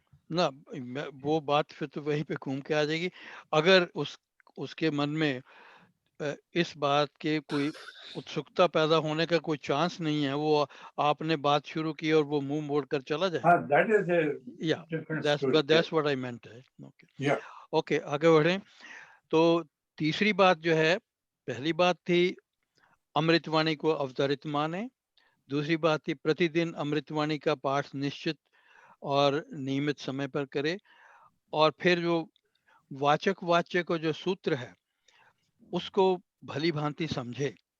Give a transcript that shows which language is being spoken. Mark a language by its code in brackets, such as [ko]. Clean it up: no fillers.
[hi] ना वो बात फिर तो वहीं पे घूम के आ जाएगी। अगर उसके मन में इस बात के कोई उत्सुकता पैदा होने का कोई चांस नहीं है, वो आपने बात शुरू की और वो मुंह मोड़ कर चला जाए, [en] that is a different story. that's what I meant है। Yeah. [hi] ओके, आगे बढ़े। तो तीसरी बात जो है, पहली बात थी अमृतवाणी को अवतरित माने, दूसरी बात थी प्रतिदिन अमृतवाणी का पाठ निश्चित और नियमित समय पर करे, और फिर जो वाचक वाच्य को जो सूत्र है उसको भली भांति समझे।